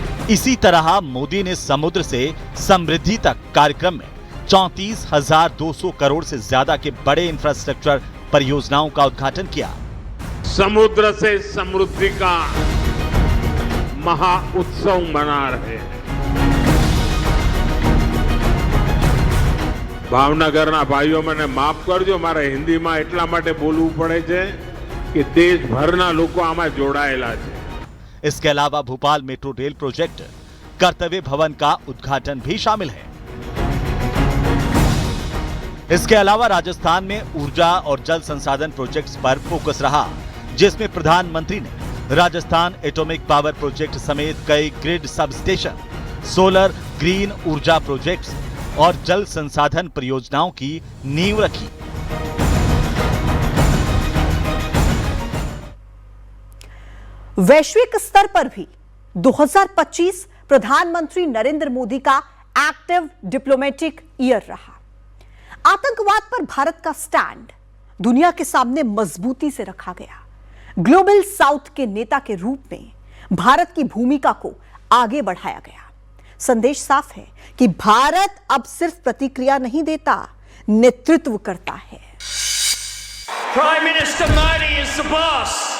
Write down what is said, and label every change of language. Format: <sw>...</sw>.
<hi>इसी तरह मोदी ने समुद्र से समृद्धि तक कार्यक्रम में 34,200 करोड़ से ज्यादा के बड़े इंफ्रास्ट्रक्चर परियोजनाओं का उद्घाटन किया। समुद्र से समृद्धि का महा उत्सव मना रहे हैं।</hi> <gu>ભાવનગરના ભાઈઓ મને માફ કરજો, મારે હિન્દીમાં એટલા માટે બોલવું પડે છે કે દેશભરના લોકો આમાં જોડાયેલા છે।</gu> <hi>इसके अलावा भोपाल मेट्रो रेल प्रोजेक्ट कर्तव्य भवन का उद्घाटन भी शामिल है। इसके अलावा राजस्थान में ऊर्जा और जल संसाधन प्रोजेक्ट्स पर फोकस रहा, जिसमें प्रधानमंत्री ने राजस्थान एटॉमिक पावर प्रोजेक्ट समेत कई grid sub station solar green ऊर्जा प्रोजेक्ट्स और जल संसाधन परियोजनाओं की नींव रखी। वैश्विक स्तर पर भी 2025 प्रधानमंत्री नरेंद्र मोदी का एक्टिव डिप्लोमेटिक ईयर रहा। आतंकवाद पर भारत का स्टैंड दुनिया के सामने मजबूती से रखा गया। ग्लोबल साउथ के नेता के रूप में भारत की भूमिका को आगे बढ़ाया गया। संदेश साफ है कि भारत अब सिर्फ प्रतिक्रिया नहीं देता, नेतृत्व करता है।</hi> <en>Prime Minister Modi is the boss.</en>